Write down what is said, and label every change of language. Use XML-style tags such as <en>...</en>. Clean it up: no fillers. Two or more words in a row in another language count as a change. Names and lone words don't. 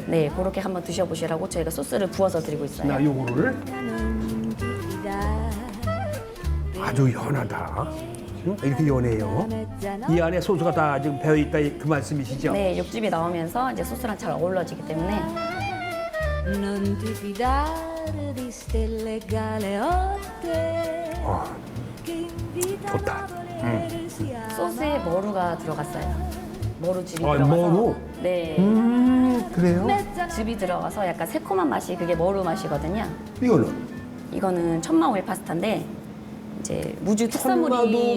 <ko>네, 그렇게 한번 드셔보시라고 저희가 소스를 부어서 드리고 있어요. 나 요거를 아주 연하다. 이렇게 연해요. 이 안에 소스가 다 지금 배어 있다 그 말씀이시죠? 네, 육즙이 나오면서 이제 소스랑 잘 어우러지기 때문에.</ko> <it>Non ti fidare di stelle galeotte che invitano</it> <ko>좋다. 소스에 머루가 들어갔어요. 머루즙이 아, 들어가서. 머루? 네. 그래요? 즙이 들어가서 약간 새콤한 맛이 그게 머루 맛이거든요. 이거는 천마 오일 파스타인데 이제 무주 특산물이.</ko>